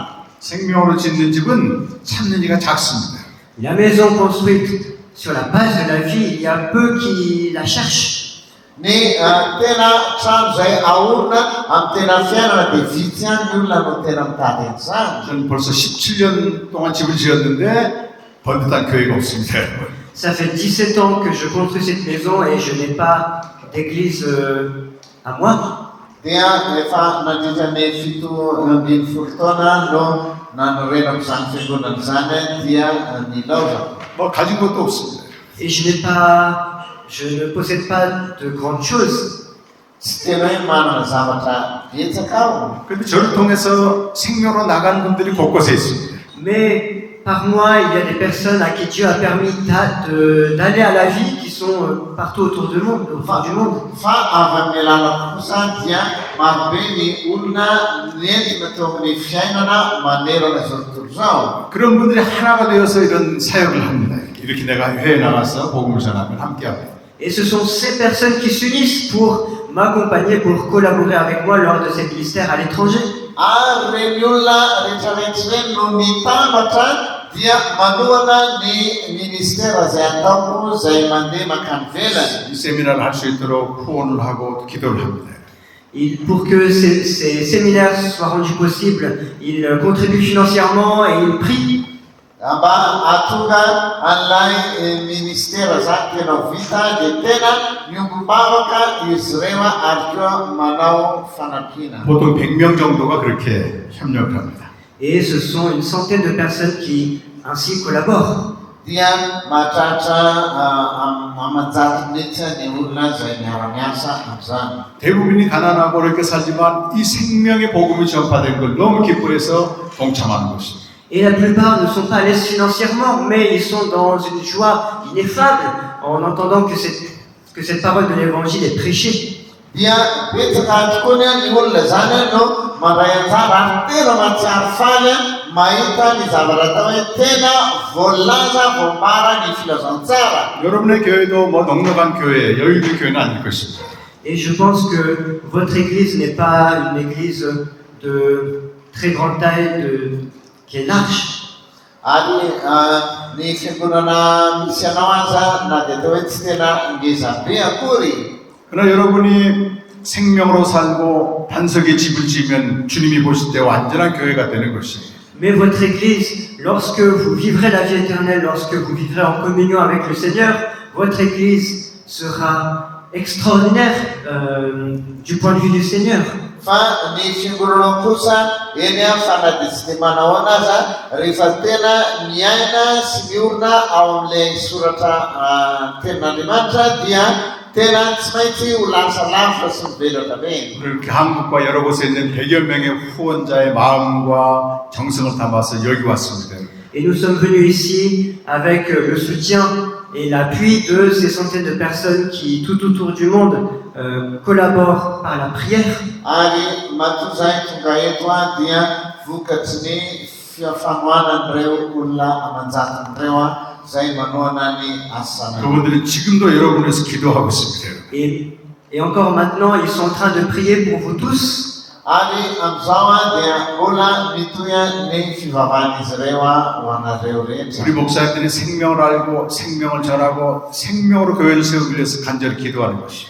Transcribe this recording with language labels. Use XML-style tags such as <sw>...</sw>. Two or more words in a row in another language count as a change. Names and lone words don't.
<ko>생명으로 짓는 집은 찾는 이가 작습니다.</ko> <fr>La maison construite sur la base de la vie, il y a peu qui la cherchent.</fr> <mg>Ny tena trano izay ahorona amin'ny tena fiainana dia vitsy ihany ny olona no tena mitady an'izany.</mg> <ko>저는 벌써 17년 동안 집을 지었는데 번듯한 교회가 없습니다.</ko> <fr>Ça fait 17 ans que je construis cette maison et je n'ai pas d'église à moi.</fr> <mg>dia efa nandritra ny fito ambin'ny folo taona no nanorenako izany fiangonana izany dia ny laoza.</mg> <ko>뭐 가진 것도 없습니다.</ko> <fr>Et je ne possède pas de grandes choses.</fr> <mg>Tsy tena hoe manana zavatra betsaka aho.</mg> <ko>그런데 저를 통해서 생명으로 나가는 분들이 곳곳에 있습니다.</ko> <fr>Mais par moi, il y a des personnes à qui Dieu a permis d'aller à la vie qui sont partout autour du monde.</fr> <mg>Fa avy amin'ny lalako kosa dia marobe ny olona nentina teo amin'ny fiainana manerana izao tontolo izao.</mg> <ko>그런 분들이 하나가 되어서 이런 사역을 합니다. 이렇게 내가 해외에 나가서 복음을 전하면 함께합니다.</ko> <fr>Et ce sont ces personnes qui s'unissent pour m'accompagner, pour collaborer avec moi lors de cette ministère à l'étranger.</fr> <mg>Reny olona rehetrarehetra no mitambatra dia manohana ny ministera izay ataoko izay mandeha makany velany.</mg> <ko>이 세미나를 할 수 있도록 후원을 하고 기도를 합니다.</ko> <fr>Pour que ces séminaires soient rendus possibles, ils contribuent financièrement et ils prient.</fr> <mg>Mba atonga an'ilay ministera zany tena ho vita dia tena miombom-bavaka izy ireo ary koa manao fanampiana.</mg> <ko>보통 100명 정도가 그렇게 협력을 합니다.</ko> <fr>Et ce sont une centaine de personnes qui ainsi collaborent.</fr> <mg>Dia mahatratra amanjato mihitsy ny olona izay miara-miasa amin'izany.</mg> <ko>대부분이 가난하고 이렇게 살지만 이 생명의 복음이 전파된 걸 너무 기뻐해서 동참하는 것입니다.</ko> <fr>Et la plupart ne sont pas à l'aise financièrement, mais ils sont dans une joie ineffable en entendant que cette parole de l'évangile est prêchée.</fr> <mg>Dia betsaka tokoa ny olona zany no mandray anjara tena mahatsiaro faly mahita ny zavatra atao hoe tena voalaza voambara ny filazantsara.</mg> <ko>여러분의 교회도 뭐 넉넉한 교회, 여유 있는 교회는 아닐 것입니다.</ko> <fr>Et je pense que votre église n'est pas une église de très grande taille, qui est large.</fr> <mg>Ary ny fiangonana misy anao aza na dia atao hoe tsy tena ngeza be akory.</mg> <ko>그러나 여러분이 생명으로 살고 반석에 집을 지으면 주님이 보실 때 완전한 교회가 되는 것입니다.</ko> <fr>Mais votre église, lorsque vous vivrez la vie éternelle, lorsque vous vivrez en communion avec le Seigneur, votre église sera extraordinaire du point de vue du Seigneur.</fr> <mg>Fa ny fiangonana kosa eny a fanadiny tsy dia manao anazy rehefa tena miaina sy miorina ao amin'ilay soratra tenin'Andriamanitra dia tena tsy maintsy ho lasa lavitra sy mivelatra be.</mg> <ko>이렇게 한국과 여러 곳에 있는 100여 명의 후원자의 마음과 정성을 담아서 여기 왔습니다.</ko> <fr>Et nous sommes venus ici avec le soutien et l'appui de ces centaines de personnes qui, tout autour du monde, collaborent par la prière.</fr> <mg>Ary matoa zay tonga eto dia vokatry ny fifanohanan'ireo olona amanjatin'ireo zay manohana ny asana.</mg> <ko>그분들은 지금도 여러분에서 기도하고 있습니다.</ko> <fr>Et encore maintenant, ils sont en train de prier pour vous tous.</fr> <mg>Ary amin'izao dia mbola mitohy ny fivavahan'izy ireo ho anareo rehetra.</mg> <ko>우리 목사님들이 생명을 알고 생명을 전하고 생명으로 교회를 세우기 위해서 간절히 기도하는 것입니다.</ko>